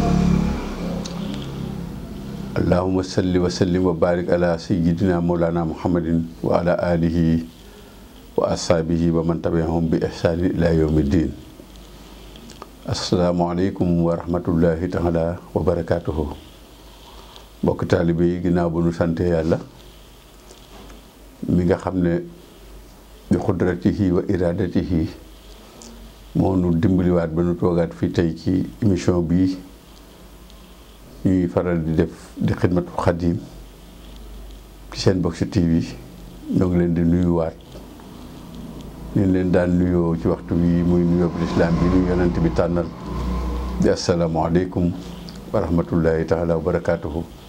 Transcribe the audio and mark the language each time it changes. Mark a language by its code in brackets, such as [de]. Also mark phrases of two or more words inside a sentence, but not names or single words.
[ar] اللهم صل وسلم وبارك على سيدنا مولانا محمد وعلى آله وأصحابه ومن تبعهم بإحسان إلى يوم الدين. السلام عليكم ورحمة الله تعالى وبركاته. [wo] mbokk taalibe yi ginnaaw bu nu sante yàlla mi nga xam ne [ar] بقدرته وإرادته [wo] moo nu dimbaliwaat ba nu toogaat fii tey ci émission bii ñuy faral di def di [ar] خدمة الخديم [wo] ci seen Box TV ñoo ngi leen di nuyuwaat ñu leen daan nuyoo ci waxtu bi muy nuyoo bu lislaam bi ñu yonent bi tànnal di [ar] السلام عليكم ورحمة الله تعالى وبركاته.